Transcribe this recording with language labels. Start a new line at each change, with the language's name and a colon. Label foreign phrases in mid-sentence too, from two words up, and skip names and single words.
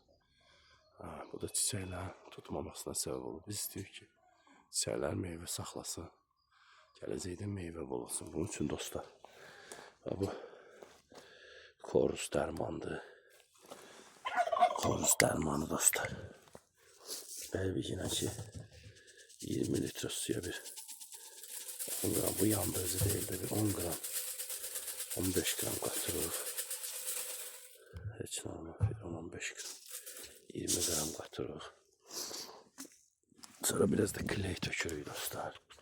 Azerbaijani: Bu da çiçəklərin tutmamasına səbəb olur. Biz istəyirik ki, çiçəklər meyvə saxlasın, gələcəkdə meyvə bol olsun. Bunun üçün dostlar, bu koruz dərmandır. Koruz dərmanı dostlar. Bəli,
Turkish: yine ki 20 litre suya bir 10 gram, bu yanda özü değil de bir 10 gram, 15 gram katılır.
Azerbaijani: Heç normal, 10-15 gram, 20 gram katırıq. Sonra biraz da kley tökürük dostlar.